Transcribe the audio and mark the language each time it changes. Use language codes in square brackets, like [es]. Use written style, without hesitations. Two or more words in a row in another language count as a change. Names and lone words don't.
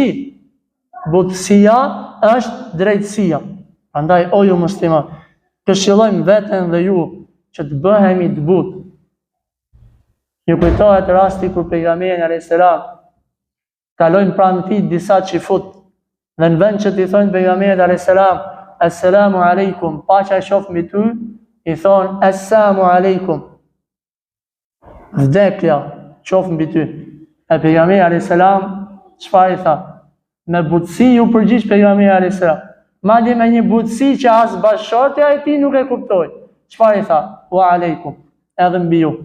[sq] Butësia është drejtësia. Prandaj o ju musliman, këshillojmë veten dhe ju që të bëhemi të butë. Ju kujtohet rasti kur pejgamberi [ar] عليه السلام [sq] kalojnë pranë tij disa çifut. Dhe në vend që t'i thonë pejgamberit [ar] عليه السلام: "السلام عليكم, [sq] paqja qoftë mbi ty", i thonë: [ar] "السلام عليكم, [sq] vdekja qoftë mbi ty." E pejgamberi [ar] عليه السلام [sq] çfarë i tha? Me butësi ju përgjigj pejgamberi [ar] عليه السلام. [sq] Madje me një butësi që as bashkëshortja e tij nuk e kuptoi. Çfarë i tha? [ar] "وعليكم", [sq] edhe mbi ju.